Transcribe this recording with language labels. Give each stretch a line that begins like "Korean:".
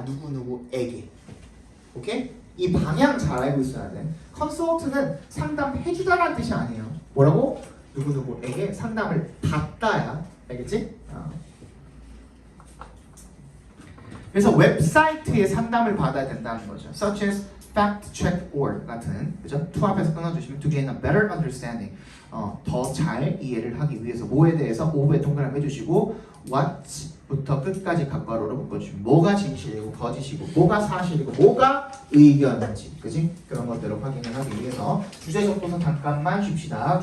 Korean: 누구누구에게. 오케이? 이 방향 잘 알고 있어야 돼. 컨설트는 상담해주다라는 뜻이 아니에요. 뭐라고? 누구누구에게 상담을 받다야. 알겠지? 그래서 웹사이트에 상담을 받아야 된다는 거죠.
English: Such as fact check or 같은 그죠?
Korean: to 앞에서 끊어주시면
English: to gain a better understanding
Korean: 더 잘 이해를 하기 위해서 뭐에 대해서 오브에 동그라미 해주시고 what부터 끝까지 각괄호로 묶어주시면 뭐가 진실이고 거짓이고 뭐가 사실이고 뭐가 의견인지 그지? 그런 것들을 확인을 하기 위해서 주제 적고서 잠깐만 쉽시다.